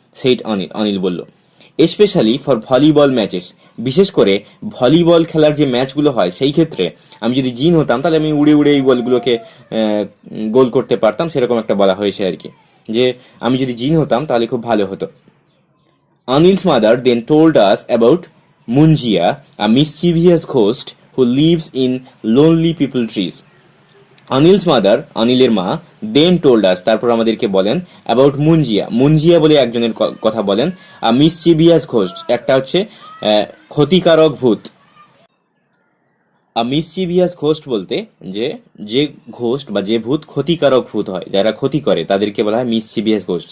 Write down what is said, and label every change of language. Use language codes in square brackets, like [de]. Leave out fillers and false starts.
[bn] সেইট অনিল বলল। [en] especially for volleyball matches, [bn] বিশেষ করে ভলিবল খেলার যে ম্যাচগুলো হয় সেই ক্ষেত্রে আমি যদি জিন হতাম তাহলে আমি উড়ে উড়ে এই বলগুলোকে গোল করতে পারতাম, সেরকম একটা বলা হয়েছে আর কি, যে আমি যদি জিন হতাম তাহলে খুব ভালো হতো। [en] Anil's mother then told us about Munjia, a mischievous ghost who lives in lonely people trees. Anil's mother, [bn] অনিলের মা, [en] then told us, [bn] তারপর আমাদেরকে বলেন, অ্যাবাউট মুঞ্জিয়া বলে একজনের কথা বলেন। মিসচিভিয়াস ঘোস্ট, একটা হচ্ছে ক্ষতিকারক ভূত। মিসচিভিয়াস ঘোস্ট বলতে যে ঘোস্ট বা যে ভূত ক্ষতিকারক ভূত হয়, যারা ক্ষতি করে তাদেরকে বলা হয় মিসচিভিয়াস ঘোস্ট।